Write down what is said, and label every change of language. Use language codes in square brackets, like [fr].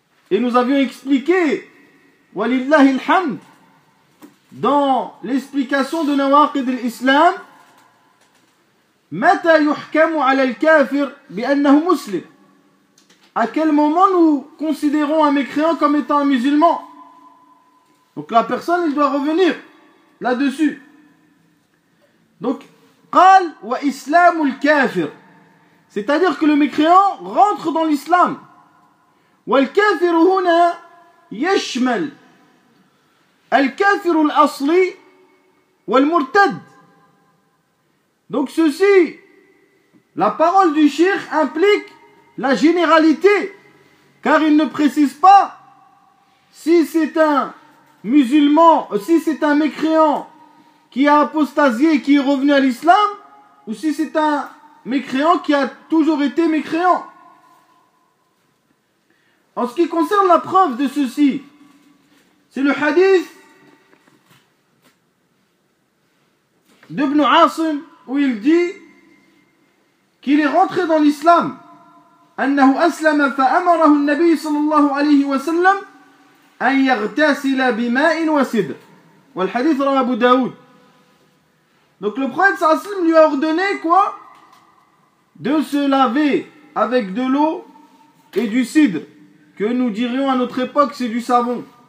[fr] Et nous avions expliqué, walillahi alhamd, dans l'explication de Nawaqid al-Islam, [ar] متى يحكم على الكافر بأنه مسلم؟ [fr] À quel moment nous considérons un mécréant comme étant un musulman? Donc la personne, il doit revenir là-dessus. Donc [ar] قال وإسلام الكافر, [fr] c'est-à-dire que le mécréant rentre dans l'islam. [ar] والكافر هنا يشمل الكافر الأصلي والمرتد. [fr] Donc ceci, la parole du Cheikh implique la généralité, car il ne précise pas si c'est un musulman, si c'est un mécréant qui a apostasié et qui est revenu à l'islam, ou si c'est un mécréant qui a toujours été mécréant. En ce qui concerne la preuve de ceci, c'est le hadith d'Ibn Asim, où il dit qu'il est rentré dans l'islam. [ar] أنه أسلم فأمره النبي صلى الله عليه وسلم أن يغتسل بماء وسدر. والحديث رواه أبو داود. [fr] Donc le prophète صلى الله عليه وسلم lui a ordonné quoi? De se laver avec de l'eau et du cidre, que nous dirions à notre époque c'est du savon.